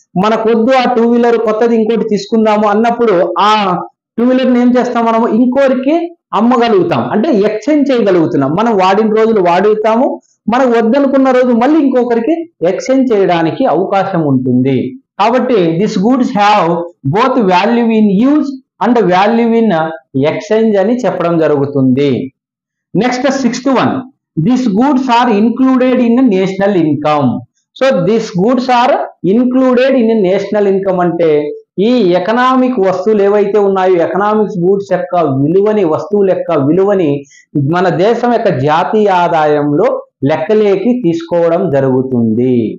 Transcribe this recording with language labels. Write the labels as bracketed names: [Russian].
[Telugu] మనకొద్దు ఆ 2 వీలర్ కొత్తది ఇంకోటి తీసుకుందాము అన్నప్పుడు ఆ 2 వీలర్ ని ఏం చేస్తాం, మనము ఇంకోరికి అమ్మగలుగుతాం, అంటే ఎక్స్చేంజ్ చేయగలుగుతున్నాం. మనం వాడిన రోజులు వాడుతాము, మనకు వద్దనుకున్న రోజు మళ్ళీ ఇంకొకరికి ఎక్స్చేంజ్ చేయడానికి అవకాశం ఉంటుంది. కాబట్టి [English] this goods have both value in use and value in exchange [Telugu] అని చెప్పడం జరుగుతుంది. [English] Next sixth one, these goods are included in national income. So these goods are included in national income [Telugu] అంటే ఈ ఎకనామిక్ వస్తువులు ఏవైతే ఉన్నాయో ఎకనామిక్స్ గూడ్స్ యొక్క విలువని, వస్తువుల యొక్క విలువని మన దేశం యొక్క జాతీయ ఆదాయంలో లెక్కలేకి తీసుకోవడం జరుగుతుంది.